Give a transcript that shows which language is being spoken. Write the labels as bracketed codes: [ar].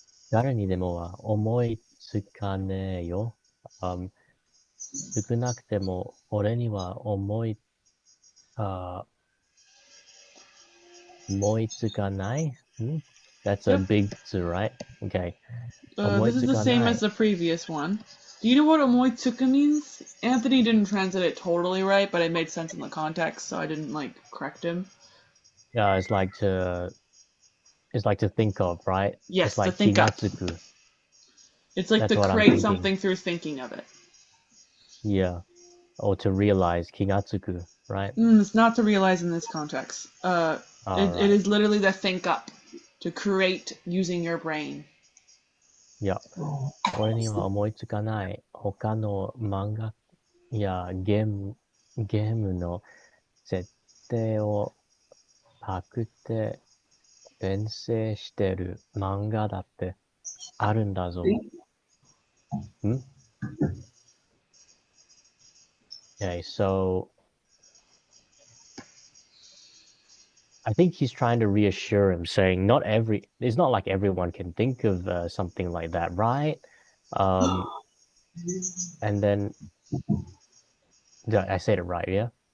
[ja] 誰にでもは思いつかねえよ。少なくても俺には思いつかない? [en] That's a big tsu, right? Okay. This is the same as the previous one. Do you know what omoitsuka means? Anthony didn't translate it totally right, but it made sense in the context, so I didn't like correct him. Yeah, it's like to think of, right? Yes, it's like to think [ja] kigatsuku. [en] up. It's like That's to create something through thinking of it. Yeah. Or to realize kigatsuku, right? It's not to realize in this context. Right. It is literally to think up, to create using your brain. Yeah. [ja] 俺には思いつかない他の漫画やゲームの設定をパクって転生してる漫画だってあるんだぞ。 [en] Okay, so I think he's trying to reassure him, saying it's not like everyone can think of something like that, right? And then, I said it right, yeah?